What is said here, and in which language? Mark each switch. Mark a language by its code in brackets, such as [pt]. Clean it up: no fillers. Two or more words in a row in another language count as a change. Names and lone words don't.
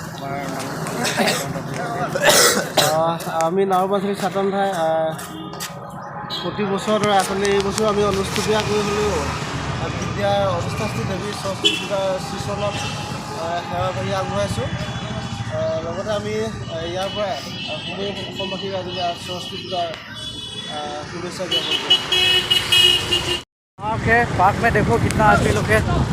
[as] আমি নামৰূপ আঞ্চলিক ছাত্ৰ সন্থাই প্ৰতি বছৰৰ দৰে আচলতে এই বছৰ আমি অনুষ্ঠিত কৰি হ'লেও বিদ্যাৰ অধিষ্ঠাত্ৰী দেৱী সৰস্বতী পূজা শ্ৰীচৰণত সেৱা কৰি আগবঢ়াইছোঁ। লগতে আমি ইয়াৰ পৰাই সমূহ অসমবাসী ৰাইজে সৰস্বতী পূজাৰ শুভেচ্ছা জ্ঞাপন [hi] पार्क है, पार्क में देखो कितना आदमी लोग है।